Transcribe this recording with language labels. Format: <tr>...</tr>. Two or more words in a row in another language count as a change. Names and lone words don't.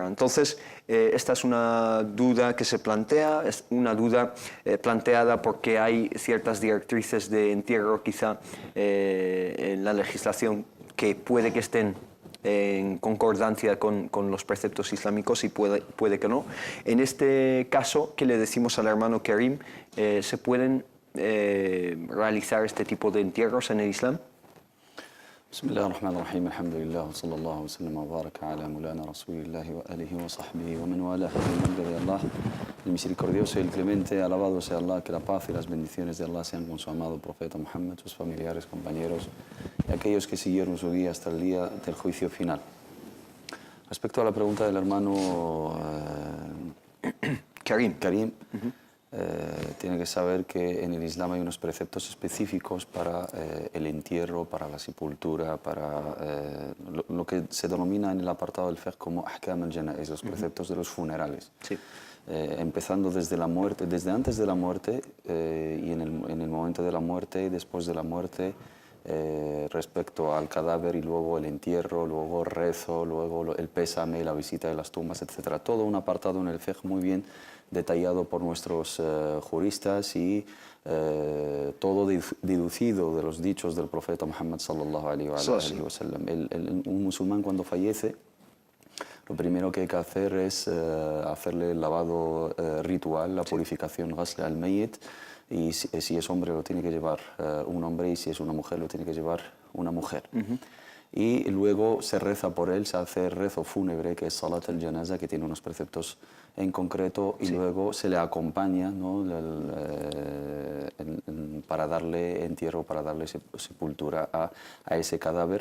<es>Entonces, esta es una duda que se plantea, es una duda planteada porque hay ciertas directrices de entierro quizá en la legislación que puede que estén en concordancia con los preceptos islámicos y puede que no. En este caso, ¿qué le decimos al hermano Karim? ¿Se pueden realizar este tipo de entierros en el Islam?</es> <ar>بسم الله الرحمن الرحيم الحمد لله وصلى الله وسلم وبارك على مولانا رسول الله وآله وصحبه ومن والاه.</ar> <es>En el nombre de Allah, el misericordioso y el clemente, alabado sea Allah, que la paz y las bendiciones de Allah sean con su amado profeta Muhammad, sus familiares, compañeros y aquellos que siguieron su guía hasta el día del juicio final. Respecto a la pregunta del hermano Karim, tiene que saber que en el Islam hay unos preceptos específicos para el entierro, para la sepultura, para lo que se denomina en el apartado del fiqh como</es> <ar>أحكام الجنائز,</ar> <es>los preceptos de los funerales. Sí. Empezando desde la muerte, desde antes de la muerte y en el momento de la muerte y después de la muerte, respecto al cadáver, y luego el entierro, luego el rezo, luego el pésame, la visita de las tumbas, etc. Todo un apartado en el fiqh muy bien detallado por nuestros juristas y todo deducido de los dichos del profeta Muhammad</es> <ar>صلى الله عليه وسلم.</ar> <es>Un musulmán cuando fallece, lo primero que hay que hacer es hacerle el lavado ritual, la purificación,</es> <ar>غسل الميت,</ar> <es>y si es hombre lo tiene que llevar un hombre y si es una mujer lo tiene que llevar una mujer. Y luego se reza por él, se hace el rezo fúnebre, que es</es> <ar>صلاة الجنازة,</ar> <es>que tiene unos preceptos en concreto, y luego se le acompaña, ¿no?, para darle entierro, para darle sepultura a ese cadáver.</es>